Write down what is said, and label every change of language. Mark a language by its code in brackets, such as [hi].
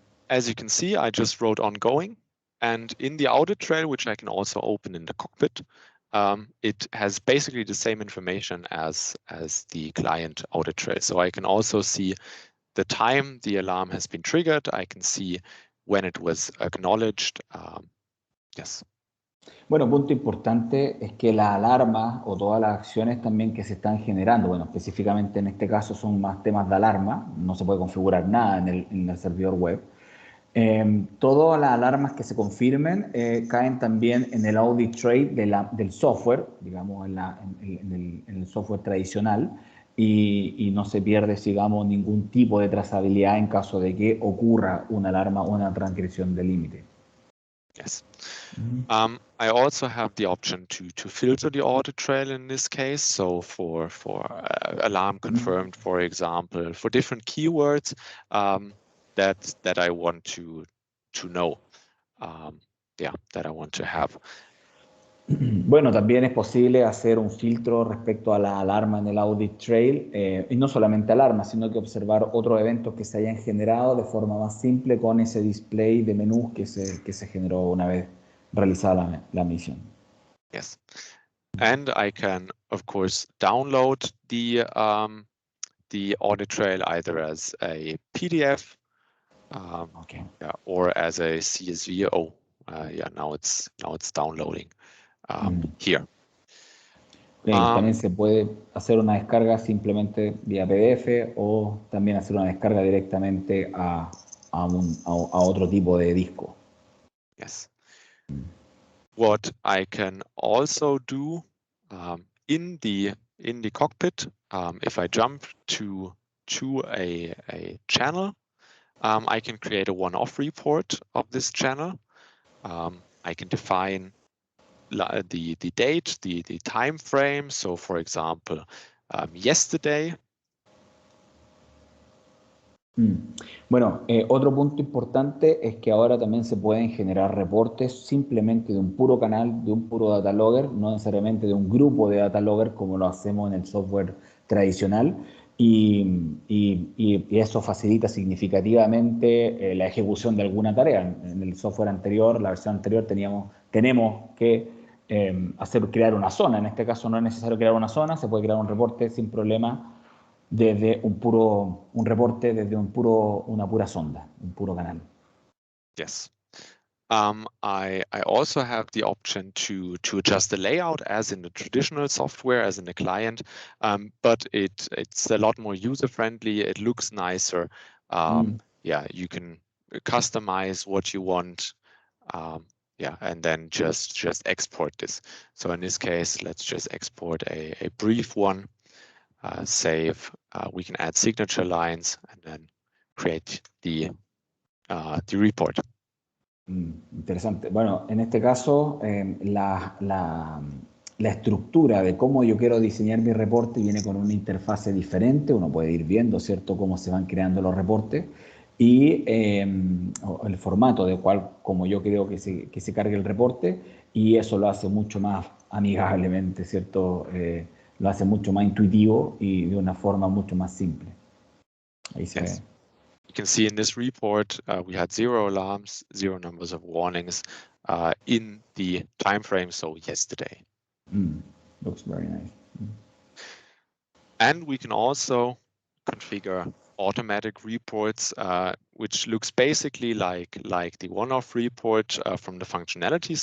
[en] As you can see, I just wrote ongoing. And in the audit trail, which I can also open in the cockpit, it has basically the same information as the client audit trail. So I can also see the time the alarm has been triggered. I can see when it was acknowledged. Yes. [es] Bueno, punto importante es que las alarmas o todas las acciones también que se están generando, bueno, específicamente en este caso son más temas de alarma, no se puede configurar nada en el servidor web. Todas las alarmas que se confirmen caen también en el audit trail del software, digamos, en el software tradicional, y no se pierde, digamos, ningún tipo de trazabilidad en caso de que ocurra una alarma o una transgresión de límite. [en] Yes. I also have the option to filter the audit trail in this case. So for alarm confirmed, for example, for different keywords that I want to know, that I want to have. [es] Bueno, también es posible hacer un filtro respecto a la alarma en el audit trail, y no solamente alarmas, sino que observar otros eventos que se hayan generado de forma más simple con ese display de menús que se generó una vez realizada la misión. [en] Yes, and I can, of course, download the audit trail either as a PDF Okay. or as a CSV. Oh, now it's downloading here. [es] Okay, también se puede hacer una descarga simplemente vía PDF o también hacer una descarga directamente a otro tipo de disco. [en] Yes. What I can also do in the cockpit, if I jump to a channel, I can create a one-off report of this channel. I can define the date, the time frame. So, for example, yesterday. [es] Bueno, otro punto importante es que ahora también se pueden generar reportes simplemente de un puro canal, de un puro data logger, no necesariamente de un grupo de data logger como lo hacemos en el software tradicional, y eso facilita significativamente la ejecución de alguna tarea. En el software anterior, la versión anterior, tenemos que crear una zona. En este caso no es necesario crear una zona, se puede crear un reporte sin problema desde un reporte desde una pura sonda, un puro canal. [en] Yes. I also have the option to adjust the layout as in the traditional software, as in the client, but it's a lot more user-friendly. It looks nicer. Yeah, you can customize what you want. Yeah, and then just export this. So in this case, let's just export a brief one. Save. We can add signature lines and then create the report. [es] Interesante. Bueno, en este caso, la estructura de cómo yo quiero diseñar mi reporte viene con una interfase diferente. Uno puede ir viendo, ¿cierto?, cómo se van creando los reportes y el formato de como yo creo que se cargue el reporte, y eso lo hace mucho más amigablemente, ¿cierto? Lo hace mucho más intuitivo y de una forma mucho más simple. Ahí se ve. [en] You can see in this report, we had 0 alarms, 0 numbers of warnings in the time frame, so yesterday. Looks very nice. And we can also configure automatic reports, which looks basically like the one-off report from the functionality.